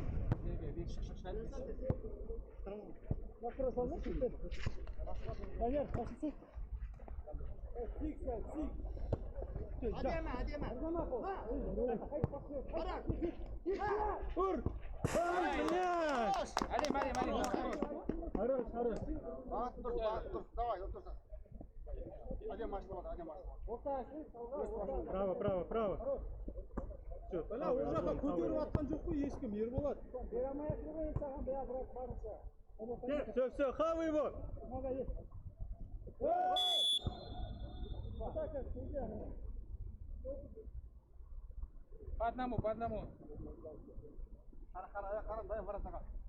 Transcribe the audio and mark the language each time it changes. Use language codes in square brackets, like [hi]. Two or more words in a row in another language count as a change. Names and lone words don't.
[kk] Ур! Әдем, әдем, әдем. [ru] Хорош, хорош. Давай, Адем Право, право, право. Все, Бля, уже [kk] көтеріп атқан жоқ қой ешкім, Ерболат. [ru] все, хавай его. По одному, по одному. [kk] Қара, дай воротаға.